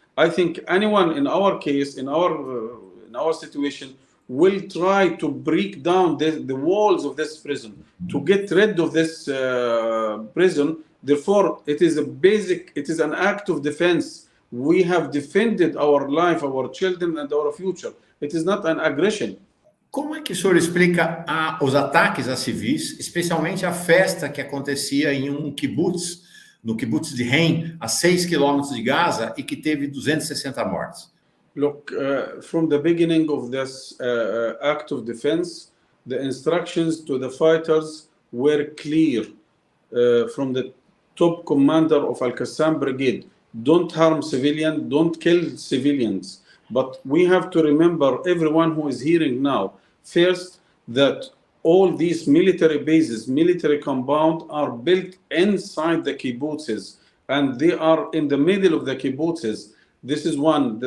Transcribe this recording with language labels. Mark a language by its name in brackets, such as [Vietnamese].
[English] I think anyone in our case, in our situation, will try to break down the walls of this prison to get rid of this prison. Therefore, it is an act of defense. We have defended our life, our children, and our future. It is not an aggression. [Portuguese] Como é que o senhor explica os ataques a civis, especialmente a festa que acontecia em um kibbutz, no kibbutz de Rein, a 6 quilômetros de Gaza, e que teve 260 mortes? [English] Look, from the beginning of this act of defense, the instructions to the fighters were clear from the top commander of Al-Qassam Brigade. Don't harm civilians, don't kill civilians. But we have to remember, everyone who is hearing now, first, that all these military bases, military compound are built inside the kibbutzes, and they are in the middle of the kibbutzes. This is one.